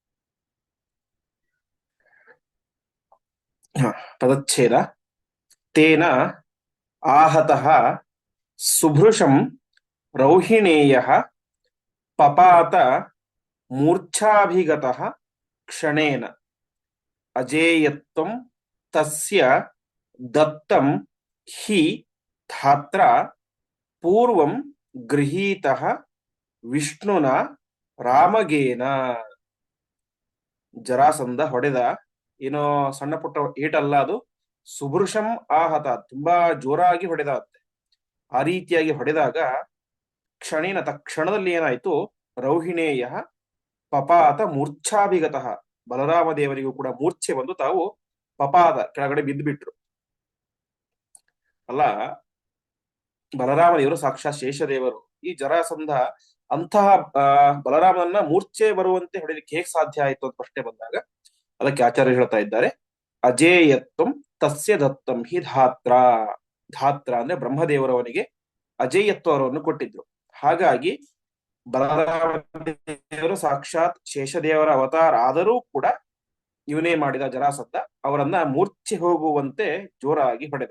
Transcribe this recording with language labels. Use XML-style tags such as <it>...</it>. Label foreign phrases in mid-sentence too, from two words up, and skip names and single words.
<kn>ಪದಚ್ಛೇದ.</kn> <sa>ತೇನ ಆಹತಃ ಸುಭೃಶಂ ರೌಹಿಣೇಯಃ ಪಪಾತ ಮೂರ್ಛಾಭಿಗತಃ ಕ್ಷಣೇನ ಅಜೇಯತ್ವಂ ತಸ್ಯ ದತ್ತಂ ಹಿ ಧಾತ್ರ ಪೂರ್ವಂ ಗೃಹೀತಃ ವಿಷ್ಣುನ ರಾಮಗೇನ.</sa> <kn>ಜರಾಸಂಧ ಹೊಡೆದ, ಏನೋ ಸಣ್ಣ ಪುಟ್ಟ ಏಟಲ್ಲ ಅದು.</kn> <sa>ಸುಭೃಶಂ ಆಹತ,</sa> <kn>ತುಂಬಾ ಜೋರಾಗಿ ಹೊಡೆದಂತೆ. ಆ ರೀತಿಯಾಗಿ ಹೊಡೆದಾಗ ಕ್ಷಣೇನ ತಕ್ಷಣದಲ್ಲಿ ಏನಾಯ್ತು,</kn> <sa>ರೌಹಿಣೇಯ ಪಪಾತ ಮೂರ್ಛಾಭಿಗತಃ,</sa> <kn>ಬಲರಾಮ ದೇವರಿಗೂ ಕೂಡ ಮೂರ್ಛೆ ಬಂದು ತಾವು ಪಪಾದ ಕೆಳಗಡೆ ಬಿದ್ದು ಬಿಟ್ರು. ಅಲ್ಲ, ಬಲರಾಮ ದೇವರು ಸಾಕ್ಷಾತ್ ಶೇಷದೇವರು. ಈ ಜರಾಸಂಧ ಅಂತಹ ಬಲರಾಮನನ್ನ ಮೂರ್ಛೆ ಬರುವಂತೆ ಹೊಡೆಯಲಿಕ್ಕೆ ಹೇಗೆ ಸಾಧ್ಯ ಆಯ್ತು ಅಂತ ಪ್ರಶ್ನೆ ಬಂದಾಗ ಅದಕ್ಕೆ ಆಚಾರ್ಯ ಹೇಳ್ತಾ ಇದ್ದಾರೆ,</kn> <sa>ಅಜೇಯತ್ವಂ ತಸ್ಯ ದತ್ತಂ ಹಿ ಧಾತ್ರ.</sa> <kn>ಧಾತ್ರ ಅಂದ್ರೆ ಬ್ರಹ್ಮದೇವರವನಿಗೆ ಅಜೇಯತ್ವವನ್ನು ಕೊಟ್ಟಿದ್ರು. ಹಾಗಾಗಿ ಬಲರಾಮ ದೇವರು ಸಾಕ್ಷಾತ್ ಶೇಷದೇವರ ಅವತಾರ ಆದರೂ ಕೂಡ ಇವನೇ ಮಾಡಿದ ಜರಾಸಂಧ ಅವರನ್ನ ಮೂರ್ಛೆ ಹೋಗುವಂತೆ ಜೋರಾಗಿ ಹೊಡೆದ.</kn>